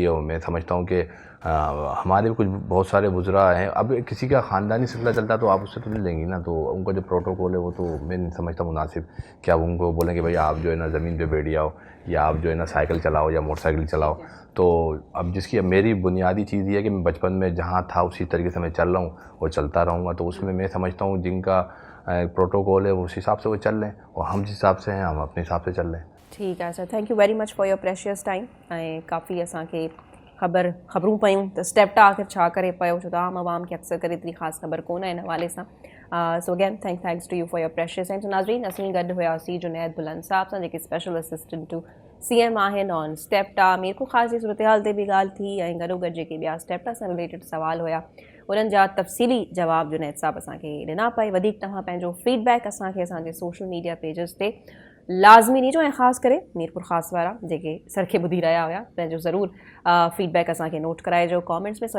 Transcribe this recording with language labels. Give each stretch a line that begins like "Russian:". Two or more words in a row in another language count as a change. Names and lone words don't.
Urdu: اور میں سمجھتا ہوں کہ ہمارے بھی کچھ بہت سارے بزرگ ہیں، اب کسی کا خاندانی سلسلہ چلتا ہے تو آپ اس سے تو نہیں لیں گی نا، تو ان کا جو پروٹوکول ہے وہ تو میں نہیں سمجھتا مناسب کہ آپ ان کو بولیں کہ بھائی آپ جو ہے نا زمین پہ بیٹھ جاؤ یا آپ جو ہے نا سائیکل چلاؤ یا موٹرسائیکل چلاؤ. تو اب جس کی میری بنیادی چیز یہ ہے کہ میں بچپن میں جہاں تھا اسی طریقے سے میں چل رہا ہوں اور چلتا رہوں گا، تو اس میں میں سمجھتا ہوں جن کا پروٹوکول ہے اس حساب سے وہ چل رہے ہیں اور ہم جس حساب سے ہیں ہم اپنے حساب سے چل رہے ہیں. ٹھیک ہے سر,
English: Thank you very much for your precious time.
Sindhi: ऐं काफ़ी असांखे ख़बरूं पयूं त स्टेप्टा आख़िर छा करे पियो, छो त आम आवाम खे अक्सर करे एतिरी ख़ासि ख़बर कोन आहे हिन हवाले सां।
English: So again thanks to you for your precious time.
Sindhi: सो नाज़रीन, असीं गॾु हुयासीं जुनैद बुलंद साहब सां जेके
English: Special Assistant to CM
Sindhi: आहिनि ऑन स्टेप्टा। मीरपुर ख़ास जी सूरत हाल ते बि ॻाल्हि थी ऐं गॾोगॾु जेके ॿिया स्टेप्टा सां रिलेटेड सवाल हुया उन्हनि जा तफ़सीली जवाब जुनैद साहब असांखे ॾिना पई। वधीक तव्हां पंहिंजो फीडबैक असांखे असांजे
English: social media pages
Sindhi: ते लाज़मी ॾिजो ऐं ख़ासि करे मीरपुर ख़ासि वारा जेके सर खे ॿुधी रहिया हुया पंहिंजो ज़रूरु फीडबैक असांखे नोट कराइजो कॉमेंट्स में।